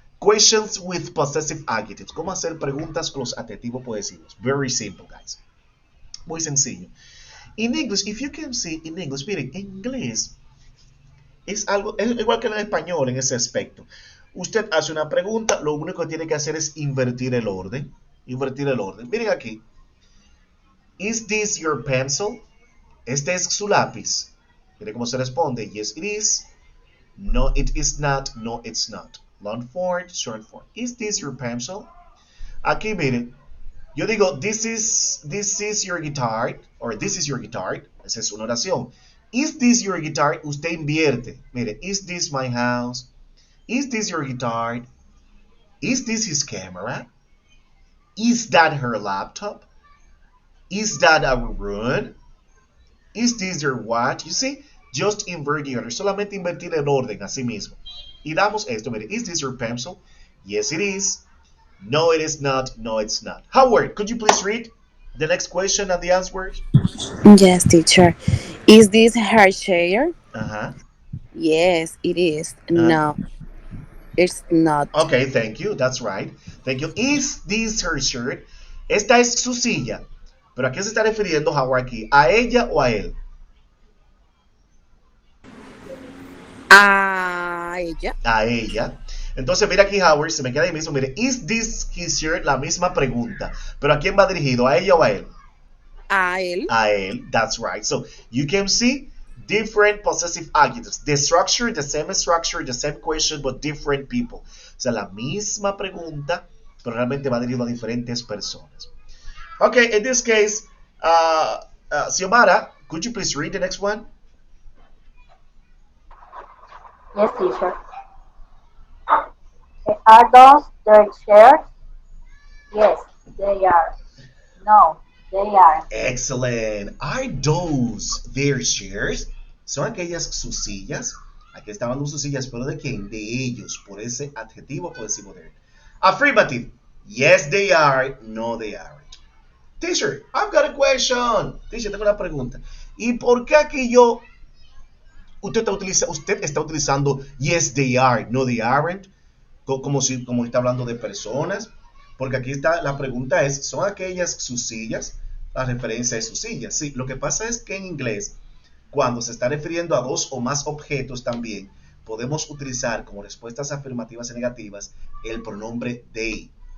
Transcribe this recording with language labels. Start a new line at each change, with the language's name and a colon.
English: Questions with possessive adjectives.
Spanish: ¿Cómo hacer preguntas con los adjetivos posesivos?
English: Very simple, guys.
Spanish: Muy sencillo.
English: In English, if you can see in English,
Spanish: miren, en inglés es algo, es igual que en español en ese aspecto. Usted hace una pregunta, lo único que tiene que hacer es invertir el orden. Invertir el orden. Miren aquí.
English: Is this your pencil?
Spanish: Este es su lápiz. Miren cómo se responde.
English: Yes, it is. No, it is not. No, it's not. Long form, short form. Is this your pencil?
Spanish: Aquí miren. Yo digo,
English: this is your guitar, or this is your guitar. Esa es una oración. Is this your guitar? Usted invierte.
Spanish: Mire,
English: is this my house? Is this your guitar? Is this his camera? Is that her laptop? Is that our room? Is this your watch? You see, just invert the order.
Spanish: Solamente invertir el orden así mismo. Y damos esto. Mire,
English: is this your pencil? Yes, it is. No, it is not. No, it's not. Howard, could you please read the next question and the answers? Yes, teacher. Is this her chair? Uh-huh. Yes, it is. Uh, No, it's not. okay, thank you. That's right. Thank you. Is this her shirt?
Spanish: Esta es su silla. Pero ¿a qué se está refiriendo Howard aquí? ¿A ella o a él? A ella. A ella. Entonces, mira aquí, Howard, se me queda ahí mismo. Mire,
English: ¿is this his shirt?
Spanish: La misma pregunta. ¿Pero a quién va dirigido? ¿A ella o a él? A él. A él.
English: That's right. So, you can see different possessive adjectives. The structure, the same question, but different people.
Spanish: O sea, la misma pregunta, pero realmente va dirigido a diferentes personas.
English: Okay, in this case, Xiomara, could you please read the next one? Yes, teacher. Are those their chairs? Yes, they are. No, they aren't. Excellent. Are those their chairs?
Spanish: ¿Son aquellas sus sillas? Aquí estaban sus sillas, pero ¿de quién? De ellos, por ese adjetivo posesivo de.
English: Affirmative. Yes, they are. No, they aren't. Teacher, I've got a question.
Spanish: Teacher, tengo una pregunta. ¿Y por qué aquí usted está utilizando
English: yes, they are, no, they aren't?
Spanish: Como está hablando de personas. Porque aquí está, la pregunta es, ¿son aquellas sus sillas? La referencia es sus sillas. Sí, lo que pasa es que en inglés, cuando se está refiriendo a dos o más objetos también, podemos utilizar como respuestas afirmativas y negativas el pronombre they.